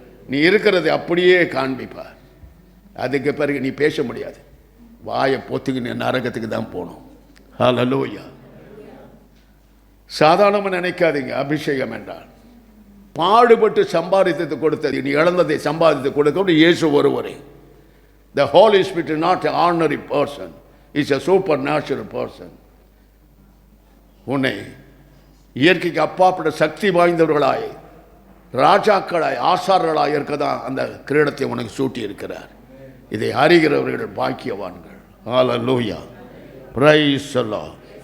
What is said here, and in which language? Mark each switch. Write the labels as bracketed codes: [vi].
[ta] நீ இருக்கிறதை அப்படியே காண்பிப்பார். அதுக்கு பிறகு நீ பேச முடியாது. வாயை பொத்துக்கு நீ நரகத்துக்கு தான் போகணும். ஹல்லேலூயா. சாதாரணமாக நினைக்காதீங்க. அபிஷேகம் என்றால் பாடுபட்டு சம்பாதித்து கொடுத்தது, நீ இழந்ததை சம்பாதித்து கொடுக்க இயேசு ஒருவரே. [en] The Holy Spirit is not an ordinary person, is a supernatural person. [ta] உன்னை இயற்கைக்கு அப்பாற்பட்ட சக்தி வாய்ந்தவர்களாய், ராஜாக்களாய், ஆசாரர்களாய் இருக்கதான் அந்த கிரீடத்தை உனக்கு சூட்டி இருக்கிறார். இதை அறிகிறவர்கள் பாக்கியவான்கள். ஹல்லேலூயா. [en] Praise the Lord.